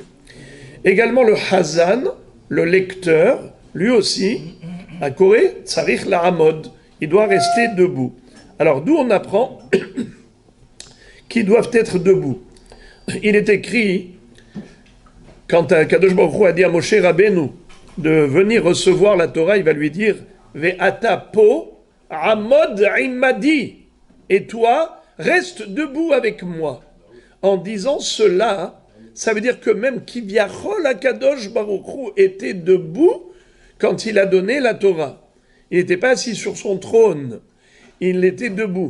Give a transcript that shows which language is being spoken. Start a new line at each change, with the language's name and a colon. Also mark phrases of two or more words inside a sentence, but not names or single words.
French: Également le Hazan, le lecteur, lui aussi, à Corée,
Hebrew: צריך לעמוד,
French: il doit rester debout. Alors d'où on apprend qu'ils doivent être debout. Il est écrit, quand
Hebrew: קדוש ברוך הוא
French: a dit à
Hebrew: משה רבנו
French: de venir recevoir la Torah, il va lui dire
Hebrew: ואתה פה עמוד עמדי,
French: et toi reste debout avec moi. En disant cela, ça veut dire que même
Hebrew: כביכול קדוש ברוך הוא
French: était debout quand il a donné la Torah. Il n'était pas assis sur son trône, il était debout.